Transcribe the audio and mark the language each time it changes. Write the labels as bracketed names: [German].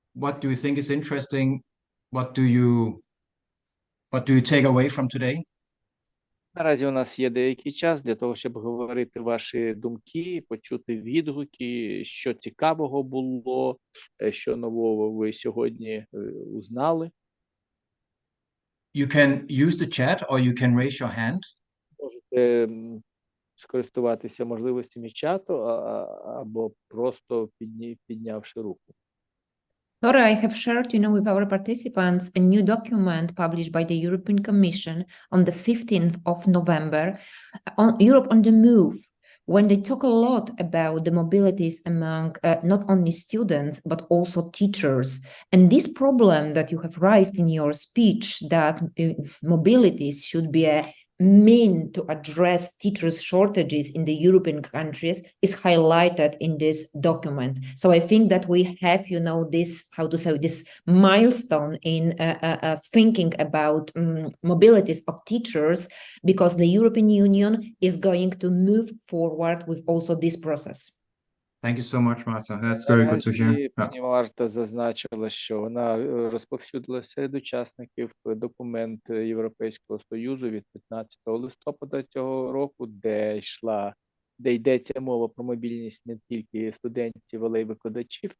[English] What do you think is interesting? What do you take away from today? [Ukrainian] Наразі у нас є деякий час для того, щоб говорити ваші думки, почути відгуки, що цікавого було, що нового ви сьогодні узнали. [English] You can use the chat or you can raise your hand. [Ukrainian] Можете скористуватися можливостями чату або просто піднявши руку. [English] Laura, I have shared, with our participants a new document published by the European Commission on the 15th of November on Europe on the Move, when they talk a lot about the mobilities among not only students, but also teachers. And this problem that you have raised in your speech, that mobilities should be a mean to address teachers' shortages in the European countries, is highlighted in this document. So I think that we have, you know, this, how to say, this milestone in thinking about mobilities of teachers, because the European Union is going to move forward with also this process. Thank you so much, Marta. That's very good to hear. [Ukrainian] Наразі пані Марта зазначила, що вона розповсюдила серед учасників документ Європейського Союзу від 15 листопада цього року, де йдеться мова про мобільність не тільки студентів, але й викладачів.